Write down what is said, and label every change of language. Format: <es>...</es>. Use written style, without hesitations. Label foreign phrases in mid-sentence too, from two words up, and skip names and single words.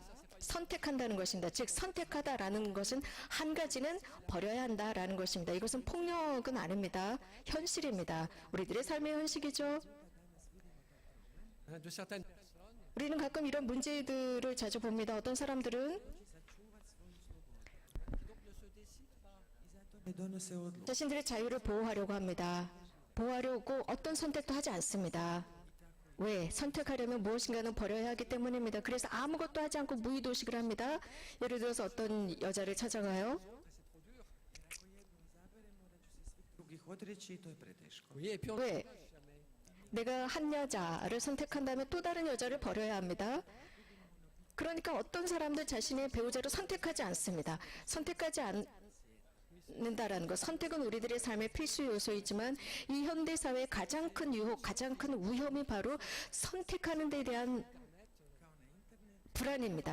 <ko>선택한다는 것입니다. 즉 선택하다라는 것은 한 가지는 버려야 한다라는 것입니다. 이것은 폭력은 아닙니다. 현실입니다. 우리들의 삶의 현실이죠. 우리는 가끔 이런 문제들을 자주 봅니다. 어떤 사람들은</ko> <hr>ne donose odluke.</hr> <ko>자신들의 자유를 보호하려고 합니다. 보호하려고 어떤 선택도 하지 않습니다. 왜? 선택하려면 무엇인가는 버려야 하기 때문입니다. 그래서 아무것도 하지 않고 무의도식을 합니다. 예를 들어서 어떤 여자를 찾아가요.</ko> <hr>Drugih odreći i to je preteško.</hr> <ko>왜? 내가 한 여자를 선택한다면 또 다른 여자를 버려야 합니다. 그러니까 어떤 사람들 자신의 배우자를 선택하지 않습니다. 선택하지 않는다라는 것. 선택은 우리들의 삶의 필수 요소이지만 이 현대 사회의 가장 큰 유혹, 가장 큰 위험이 바로 선택하는 데 대한 불안입니다.</ko>